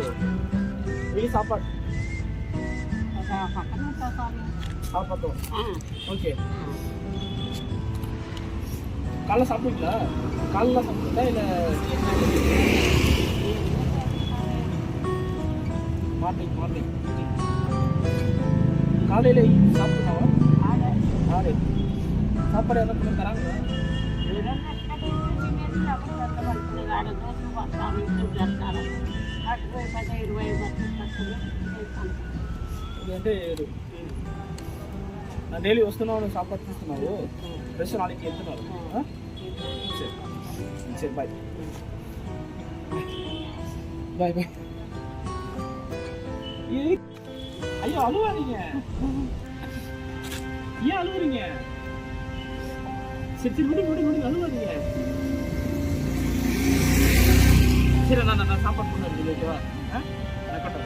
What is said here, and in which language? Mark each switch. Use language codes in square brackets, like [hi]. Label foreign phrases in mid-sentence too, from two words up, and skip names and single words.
[ta] డైలీ சாப்பாடு சாப்பாடு ஓகே. காலைல சாப்பிட்டீங்களா? காலைல சாப்பிட்டா இல்லை மார்னிங் காலையில் சாப்பிட்டுனாவா? ஆறு சாப்பாடு எல்லாம் கொஞ்சம் தராங்களா? [te] అంటే నా డైలీ వస్తున్నావు, సాపాటు తీస్తున్నావు, డ్రెస్ నాளைக்கு వెళ్తున్నారు. సరే సరే [en] bye bye bye. [ta] ஐயோ அழுவாதீங்க. ஏன் அழுவுறீங்க? சரி விடு விடு விடு அழுவாதீங்க. சரி நான் சாப்பாடு கொண்டு வருது ஓகேவா? நான் கட்டுறேன்.